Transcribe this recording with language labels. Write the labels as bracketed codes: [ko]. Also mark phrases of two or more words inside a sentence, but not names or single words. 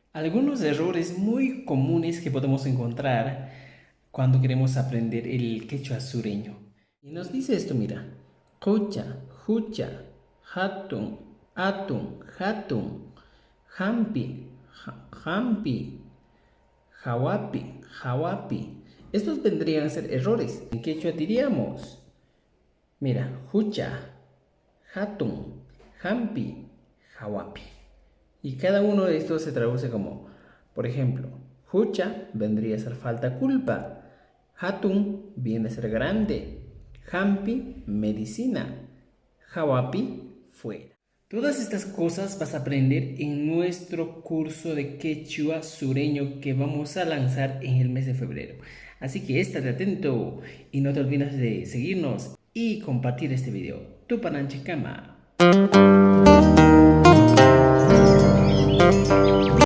[es] Algunos errores muy comunes que podemos encontrar cuando queremos aprender el quechua sureño. Y nos dice esto, mira. [qu] Jucha, jucha, hatun, atun, hatun, hampi, hampi, jawapi, jawapi. [es] Estos vendrían a ser errores. En quechua diríamos, mira, [qu] jucha, hatun, hampi, jawapi. [es] Y cada uno de estos se traduce como, por ejemplo, hucha vendría a ser falta culpa, hatun viene a ser grande, hampi medicina, hawapi fuera. Todas estas cosas vas a aprender en nuestro curso de quechua sureño que vamos a lanzar en el mes de febrero. Así que estate atento y no te olvides de seguirnos y compartir este video. [qu] Tupananchikama.